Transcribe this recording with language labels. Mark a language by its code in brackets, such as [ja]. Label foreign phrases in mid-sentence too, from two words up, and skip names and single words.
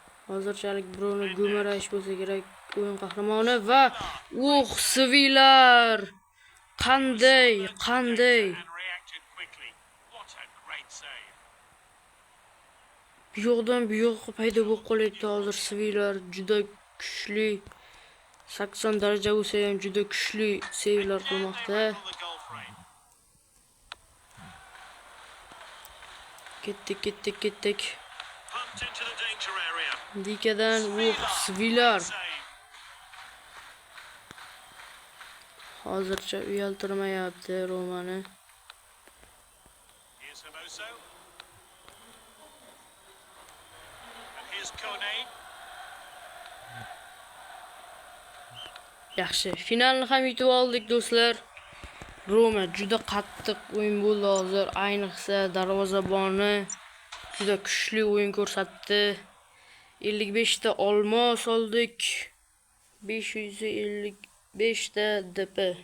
[uz] Hozirchalik Bruno Guimaraes bo'lsa kerak o'yin qahramoni va Sevillar. Qanday? [en] And reacted quickly. What a great save. [uz] Bu yoqdan bu yoqqa paydo bo'lib qolyapti hozir Sevillar juda kuchli 80 daraja bo'lsa ham juda kuchli sevlar qilmoqda. [en] On the goal frame. [uz] Ketdik. [en] Pumped into the danger area. [uz] Dikadan Sevillar. Save. Hozircha uyaltirmayapti Romani. [en] Here's Hermoso. And here's Kone. [uz] Yaxshi, finalni ham yutib oldik do'stlar. Roma juda qattiq o'yin bo'ldi hozir, ayniqsa darvozaboni juda kuchli o'yin ko'rsatdi. 55 ta olmos oldik. 555 ta DP.